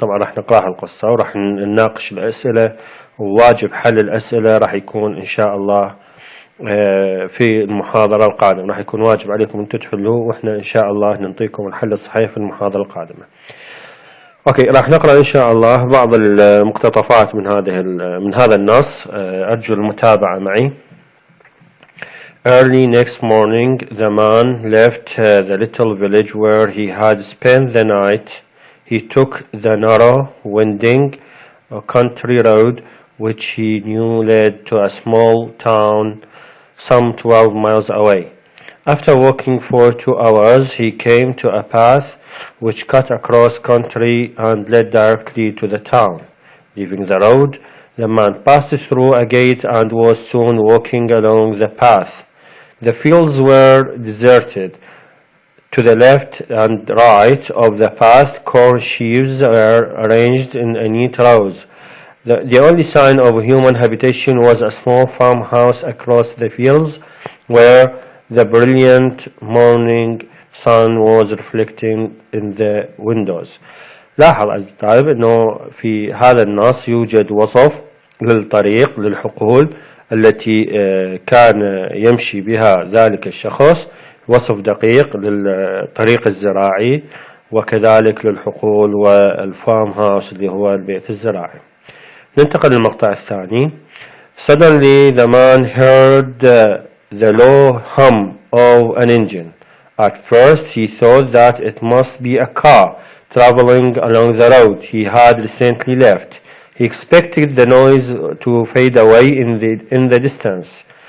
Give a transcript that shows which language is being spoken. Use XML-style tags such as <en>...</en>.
<ar>طبعا راح نقرأ القصة وراح نناقش الأسئلة، وواجب حل الأسئلة راح يكون إن شاء الله في المحاضرة القادمة. راح يكون واجب عليكم أن تحلوه، وإحنا إن شاء الله نعطيكم الحل الصحيح في المحاضرة القادمة. أوكي، راح نقرأ إن شاء الله بعض المقتطفات من هذا النص. أرجو المتابعة معي.</ar> <en>Early next morning, the man left the little village where he had spent the night. He took the narrow, winding country road which he knew led to a small town some 12 miles away. After walking for 2 hours, he came to a path which cut across country and led directly to the town. Leaving the road, the man passed through a gate and was soon walking along the path. The fields were deserted. To the left and right of the path, corn sheaves were arranged in neat rows. The only sign of human habitation was a small farmhouse across the fields, where the brilliant morning sun was reflecting in the windows.</en> <ar>لاحظ عزيزي الطالب انه في هذا النص يوجد وصف للطريق للحقول التي كان يمشي بها ذلك الشخص، وصف دقيق للطريق الزراعي وكذلك للحقول والفارم هاوس اللي هو البيت الزراعي. ننتقل للمقطع الثاني.</ar> <en>Suddenly the man heard the low hum of an engine. At first he thought that it must be a car traveling along the road he had recently left. He expected the noise to fade away in the distance.</en>